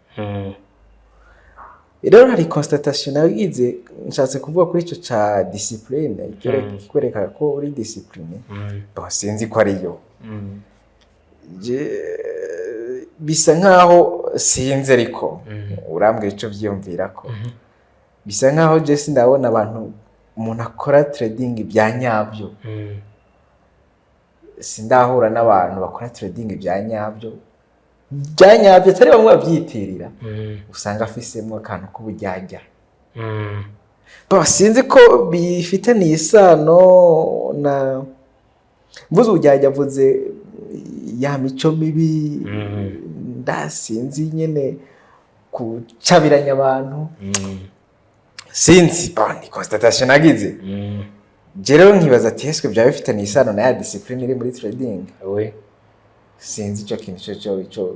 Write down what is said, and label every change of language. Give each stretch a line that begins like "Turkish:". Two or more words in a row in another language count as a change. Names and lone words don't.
Rundi: rero hari constatation nagize nshatse kuvuga kuri ico ca discipline ikwereka ko uri discipline sinzi ko ari yo bisa nkaho sinzi ariko urambwira ico vyiyumvira ko bisa nkaho je sindabona abantu umuntu akora trading bya nyabyo sindahura n'abantu bakora trading bya nyabyo atari bamwe babyitirira usanga afisemo akantu k'ubujyajya sinzi ko bifitaniye isano na mvuze ubujyajya mvuze ya mico mibi ndasinzi nyene kucabiranya abantu sinzi ni constatation nagize rero nkibaza ati eswe byaba bifitaniye isano na ya discipline iri muri trading sinzi icyo kintu cyo